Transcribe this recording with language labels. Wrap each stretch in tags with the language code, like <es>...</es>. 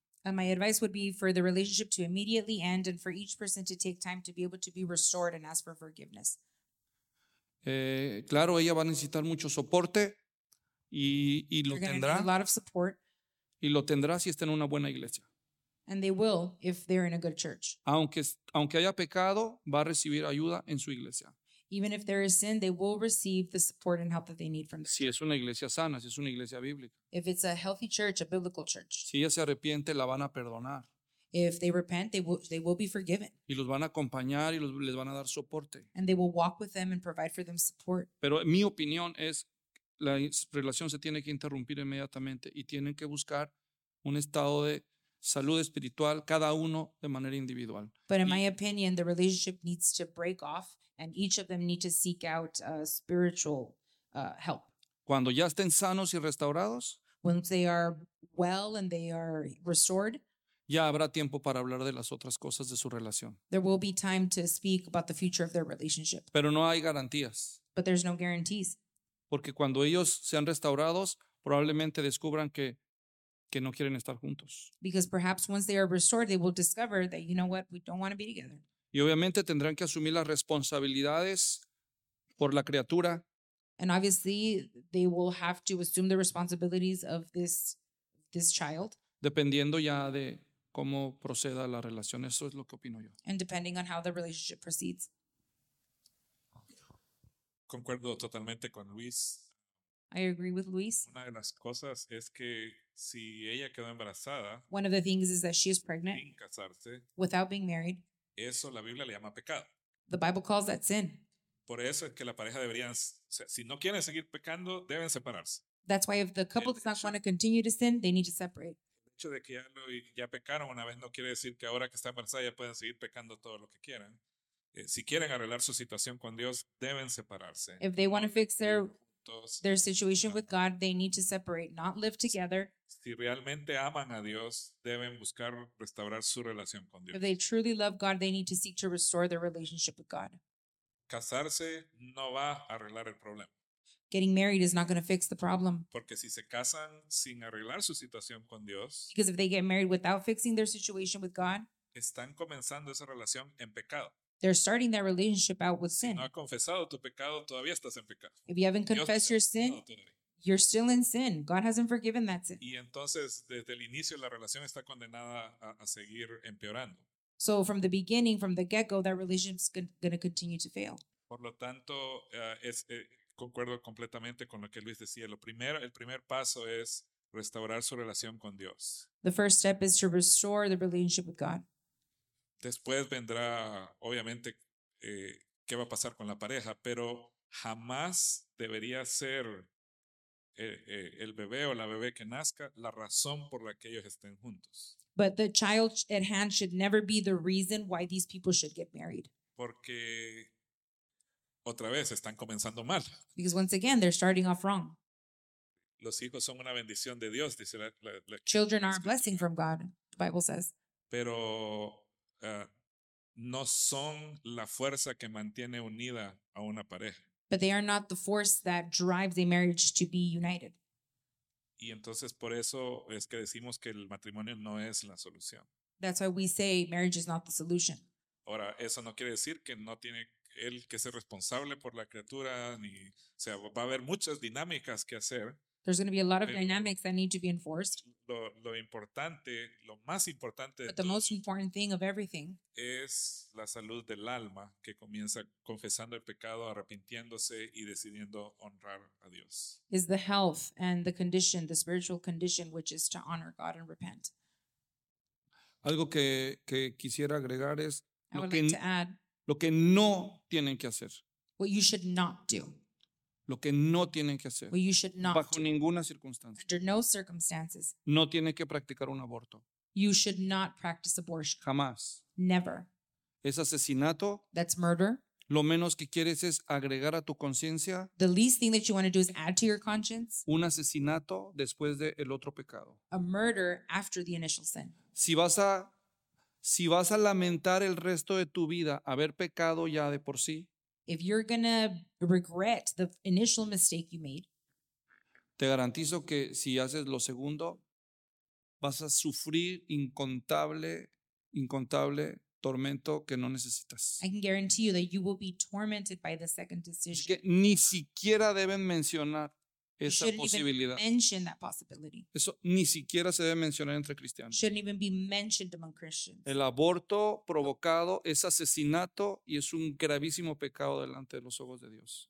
<en>My advice would be for the relationship to immediately end and for each person to take time to be able to be restored and ask for forgiveness.</en> <es>Claro, ella va a necesitar mucho soporte y lo tendrá.</es> <en>A lot of support.</en> <es>Y lo tendrá si está en una buena iglesia.</es> <en>And they will if they're in a good church.</en> <es>Aunque haya pecado, va a recibir ayuda en su iglesia.</es> <en>Even if there is sin, they will receive the support and help that they need from the church.</en> <es>Si es una iglesia sana, si es una iglesia bíblica.</es> <en>If it's a healthy church, a biblical church.</en> <es>Si ella se arrepiente, la van a perdonar.</es> <en>If they repent, they will be forgiven.</en> <es>Y los van a acompañar y les van a dar soporte.</es> <en>And they will walk with them and provide for them support.</en> <es>Pero mi opinión es la relación se tiene que interrumpir inmediatamente y tienen que buscar un estado de salud espiritual, cada uno de manera individual.</es> <en>But in my opinion, the relationship needs to break off and each of them need to seek out spiritual help.</en> <es>Cuando ya estén sanos y restaurados,</es> <en>once they are well and they are restored,</en> <es>ya habrá tiempo para hablar de las otras cosas de su relación.</es> <en>There will be time to speak about the future of their relationship.</en> <es>Pero no hay garantías.</es> <en>But there's no guarantees.</en> <es>Porque cuando ellos sean restaurados, probablemente descubran que no quieren estar juntos.</es> <en>Because perhaps once they are restored, they will discover that, you know what, we don't want to be together.</en> <es>Y obviamente tendrán que asumir las responsabilidades por la criatura.</es> <en>And obviously, they will have to assume the responsibilities of this child.</en> <es>Dependiendo ya de cómo proceda la relación, eso es lo que opino yo.</es> <en>And depending on how the relationship proceeds.</en> <es>Concuerdo totalmente con Luis.</es> <en>I agree with Luis.</en> <es>Una de las cosas es que si ella quedó embarazada,</es> <en>one of the things is that she is pregnant,</en> <es>sin casarse,</es> <en>without being married,</en> <es>eso la Biblia le llama pecado.</es> <en>The Bible calls that sin.</en> <es>Por eso es que la pareja deberían, o sea, si no quieren seguir pecando, deben separarse.</es> <en>That's why if the couple does not want to continue to sin, they need to separate.</en> <es>El hecho de que ya pecaron una vez no quiere decir que ahora que está embarazada ya pueden seguir pecando todo lo que quieran. Si quieren arreglar su situación con Dios, deben separarse.</es> <en>If they want to fix their situation with God, they need to separate, not live together.</en> <es>Si realmente aman a Dios, deben buscar restaurar su relación con Dios.</es> <en>If they truly love God, they need to seek to restore their relationship with God.</en> <es>Casarse no va a arreglar el problema.</es> <en>Getting married is not going to fix the problem.</en> <es>Porque si se casan sin arreglar su situación con Dios,</es> <en>because if they get married without fixing their situation with God,</en> <es>están comenzando esa relación en pecado.</es> <en>They're starting their relationship out with sin.</en> <es>No ha confesado tu pecado, todavía estás en pecado.</es> <en>If you haven't confessed your sin, you're still in sin. God hasn't forgiven that sin.</en> <es>Y entonces, desde el inicio, la relación está condenada a seguir empeorando.</es> <en>So from the beginning, from the get-go, that relationship's going to continue to fail.</en> <es>Por lo tanto, concuerdo completamente con lo que Luis decía. El primer paso es restaurar su relación con Dios.</es> <en>The first step is to restore the relationship with God.</en> <es>Después vendrá, obviamente, qué va a pasar con la pareja, pero jamás debería ser el bebé o la bebé que nazca la razón por la que ellos estén juntos.</es> <en>But the child at hand should never be the reason why these people should get married.</en> <es>Porque, otra vez, están comenzando mal.</es> <en>Because once again, they're starting off wrong.</en> <es>Los hijos son una bendición de Dios, dice la</es> <en>children are a blessing from God, the Bible says.</en> <es>Pero no son la fuerza que mantiene unida a una pareja.</es> <en>But they are not the force that drives a marriage to be united.</en> <es>Y entonces por eso es que decimos que el matrimonio no es la solución.</es> <en>That's why we say marriage is not the solution.</en> <es>Ahora, eso no quiere decir que no tiene él que ser responsable por la criatura, ni, o sea, va a haber muchas dinámicas que hacer.</es> <en>There's going to be a lot of dynamics that need to be enforced.</en> <es>Lo importante, lo más importante</es> <en>but the most important thing of everything</en> <es>es la salud del alma que comienza confesando el pecado, arrepintiéndose y decidiendo honrar a Dios.</es> <en>Is the health and the condition, the spiritual condition, which is to honor God and repent.</en> <es>Algo que quisiera agregar es lo que no tienen que hacer.</es> <en>What you should not do.</en> <es>Lo que no tienen que hacer.</es> <en>Well, you should not</en> <es>bajo ninguna circunstancia.</es> <en>Under no circumstances.</en> <es>No tiene que practicar un aborto.</es> <en>You should not practice abortion.</en> <es>Jamás.</es> <en>Never.</en> <es>Es asesinato.</es> <en>That's murder.</en> <es>Lo menos que quieres es agregar a tu conciencia.</es> <en>The least thing that you want to do is add to your conscience.</en> <es>Un asesinato después de el otro pecado.</es> <en>A murder after the initial sin.</en> <es>Si vas a lamentar el resto de tu vida haber pecado ya de por sí.</es> <en>If you're gonna regret the initial mistake you made.</en> <es>Te garantizo que si haces lo segundo, vas a sufrir incontable tormento que no necesitas.</es> <en>I can guarantee you that you will be tormented by the second decision.</en> <es>Es que ni siquiera deben mencionar esa posibilidad.</es> <en>Even mention that possibility.</en> <es>Eso ni siquiera se debe mencionar entre cristianos.</es> <en>Shouldn't even be mentioned among Christians.</en> <es>El aborto provocado es asesinato y es un gravísimo pecado delante de los ojos de Dios.</es>